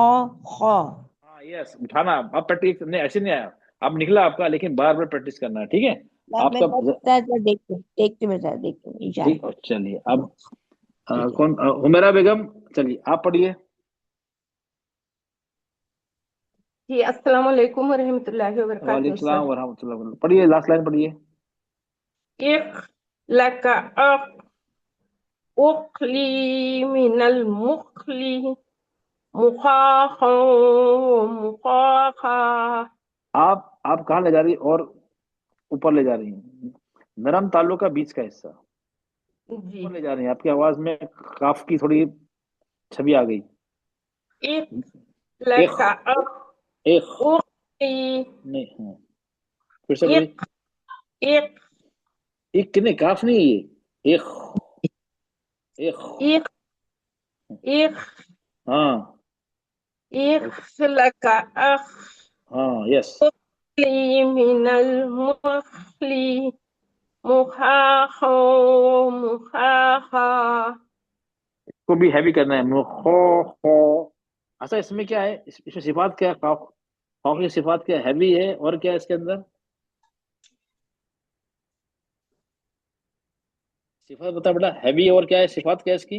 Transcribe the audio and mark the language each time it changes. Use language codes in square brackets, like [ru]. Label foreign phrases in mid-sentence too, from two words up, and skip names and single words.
[hi] हाँ यस, उठाना। अब प्रैक्टिस नहीं, ऐसे नहीं आया, अब निकला आपका, लेकिन बार बार प्रैक्टिस करना है, ठीक है। मैं आपका देखती हूँ सर, देखती हूँ ठीक, इंशाल्लाह। चलिए अब ठीक है। कौन, हुमेरा बेगम, चलिए आप पढ़िए। [ar] जी السلام عليكم رحمة الله و عليكم بركاته سلام [hi] सर। [ar] ورحمة الله وبركاته. [hi] पढ़िए, लास्ट लाइन पढ़िए। इख लका अख उखली मिनल मुखली मुखाखो मुखाखा। आप कहाँ ले जा रही है, और ऊपर ले जा रही हैं, नरम तालु का बीच का हिस्सा जी ऊपर ले जा रही हैं, आपकी आवाज में काफ की थोड़ी छवि आ गई। इख इख लका अख इख उखली नहीं, हाँ फिर से पढ़िए। इख इख इख नहीं, काफ नहीं है ये, इख इख इख इख हाँ इख लका अख हाँ यस। उखली मिनल मुखली मुखाखो मुखाखा। को भी हैवी करना है, मुखो खो। अच्छा, इसमें क्या है, इसमें सिफात क्या है, काफ काफ की सिफात क्या है, हैवी है, और क्या है इसके अंदर सिफात, बता बेटा, हैवी और क्या है, सिफात क्या है इसकी,